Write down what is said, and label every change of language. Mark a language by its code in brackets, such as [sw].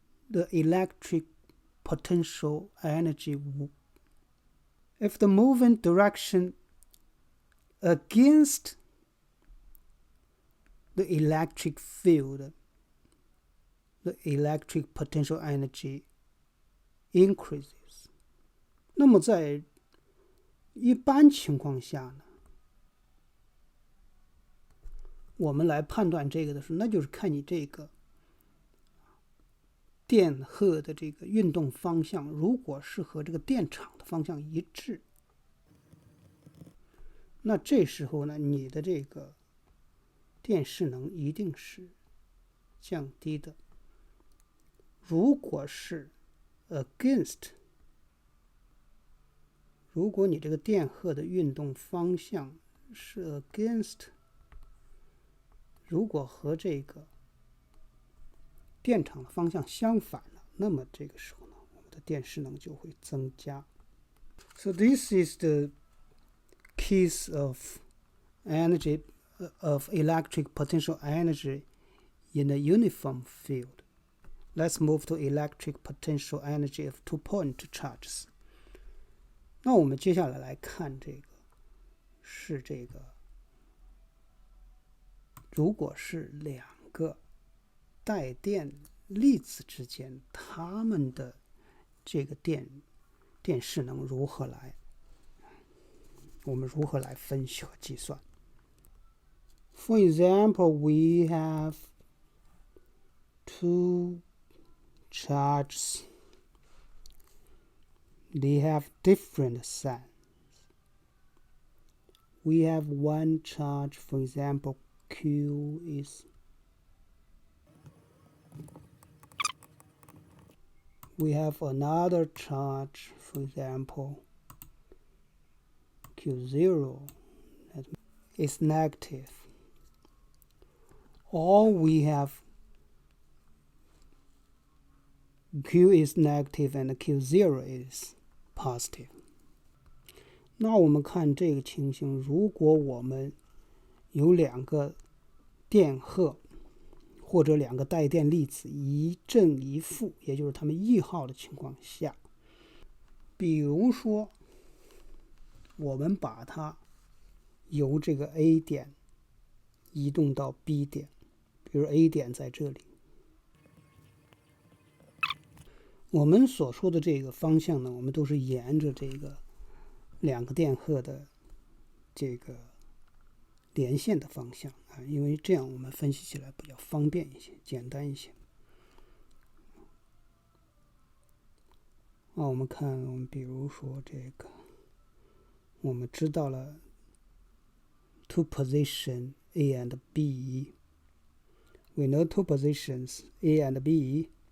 [en] the electric potential energy, if the movement direction against the electric field, the electric potential energy increases. [zh] 那么在一般情况下呢，我们来判断这个的时候，那就是看你这个电荷的这个运动方向，如果是和这个电场的方向一致，那这时候呢，你的这个电势能一定是降低的。如果是 against， 如果你这个电荷的运动方向是 against， 如果和这个电场的方向相反了，那么这个时候呢，我们的电势能就会增加。 [en] So this is the case of energy of electric potential energy in a uniform field. Let's move to electric potential energy of two-point charges. [zh] 那我们接下来来看这个是这个，如果是两个带电粒子之间，它们的这个电势能如何来？我们如何来分析和计算 ？ [en] For example, we have two charges. They have different signs. We have one charge, for example, Q is. We have another charge, for example, Q0 is negative. Or we have Q is negative and Q0 is positive. [zh] 那我们看这个情形，如果我们有两个电荷或者两个带电粒子一正一负，也就是它们异号的情况下，比如说我们把它由这个 A 点移动到 B 点，比如 A 点在这里，我们所说的这个方向呢，我们都是沿着这个两个电荷的这个连线的方向啊，因为这样我们分析起来比较方便一些，简单一些。我们看，我们比如说这个，我们知道了 [en] two position A and B. We know two positions A and B.